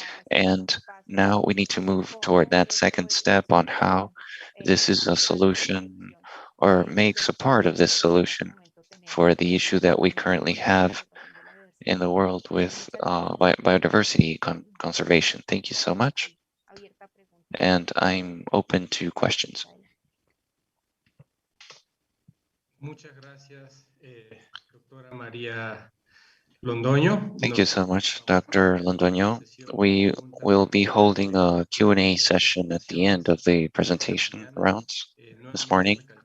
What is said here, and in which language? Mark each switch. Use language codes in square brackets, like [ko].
[en] And now we need to move toward that second step on how this is a solution or makes a part of this solution for the issue that we currently have in the world with biodiversity conservation. Thank you so much. And I'm open to questions. [es] Muchas gracias, doctora María Londoño. [en] Thank you so much, Dr. Londoño. We will be holding a Q&A session at the end of the presentation rounds this morning.